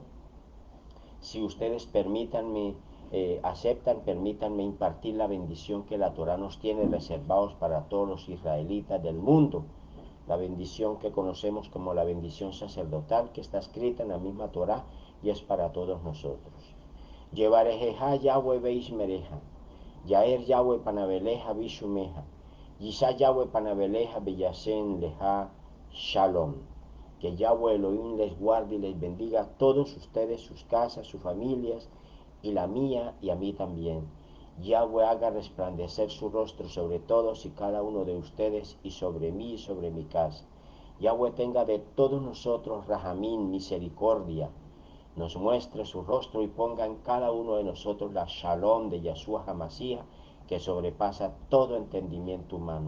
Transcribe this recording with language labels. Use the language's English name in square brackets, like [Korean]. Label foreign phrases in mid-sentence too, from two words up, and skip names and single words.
[Spanish] Si ustedes permítanme impartir la bendición que la Torah nos tiene reservados para todos los israelitas del mundo. La bendición que conocemos como la bendición sacerdotal, que está escrita en la misma Torah y es para todos nosotros. [Hebrew] יברכך יהוה וישמרך יאר יהוה פניו אליך ויחנך ישא יהוה פניו אליך וישם לך שלום. [Spanish] Que Yahweh Elohim les guarde y les bendiga a todos ustedes, sus casas, sus familias, y la mía y a mí también. Yahweh haga resplandecer su rostro sobre todos y cada uno de ustedes y sobre mí y sobre mi casa. Yahweh tenga de todos nosotros Rahamín, misericordia, nos muestre su rostro y ponga en cada uno de nosotros la Shalom de Yahshua HaMashiach, que sobrepasa todo entendimiento humano.